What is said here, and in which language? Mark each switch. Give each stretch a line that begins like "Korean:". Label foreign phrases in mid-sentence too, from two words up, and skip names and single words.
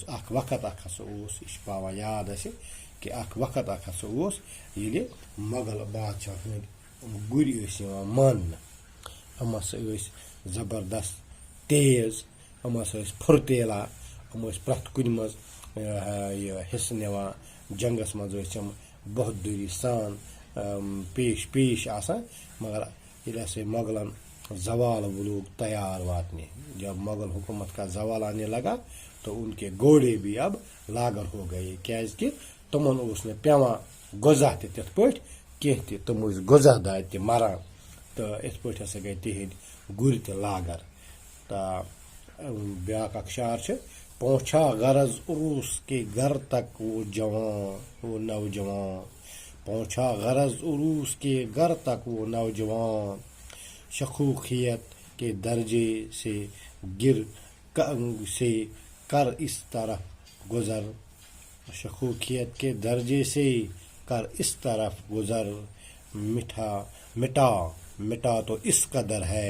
Kashmiri: اکھ وقت ہسا اوس، یہ چھِ پاوان یاد اسہِ کہ اکھ وقت ہسا اوس ییٚلہِ مغل بادشاہ ہٕنٛدۍ گُرۍ ٲسۍ یِوان ماننہٕ، یِم ہسا ٲسۍ زبردست تیز، یِم ہسا ٲسۍ پھُرتیلا، یِم ٲسۍ پرٛٮ۪تھ کُنہِ منٛز یہِ حصہٕ نِوان، جنگس منٛز ٲسۍ یِم بہادُری سان پیش آسان۔ مگر ییٚلہِ ہسا مغلن زوال لوگ تیار واتنے،
Urdu: جب مغل حکومت کا زوال آنے لگا تو ان کے گھوڑے بھی اب لاغر ہو گئے،
Kashmiri: کیازکہ تمن اوس نہٕ پیوان غذا تہِ تِتھ پٲٹھۍ کینٛہہ تہِ، تم ٲسۍ غذا دادِ تہِ مران، تہٕ یِتھ پٲٹھۍ ہسا گٔے تِہنٛدۍ گُرۍ تہِ لاغر۔ تہٕ بیاکھ اکھ شعر چھُ:
Urdu: پہنچا غرض عروس کے گھر تک وہ نوجوان، پہنچا غرض عروس کے گھر تک وہ نوجوان، شخوخیت کے درجے سے کر اس طرف گزر، شکوکیت کے درجے سے کر اس طرف گزر، مٹا تو اس قدر ہے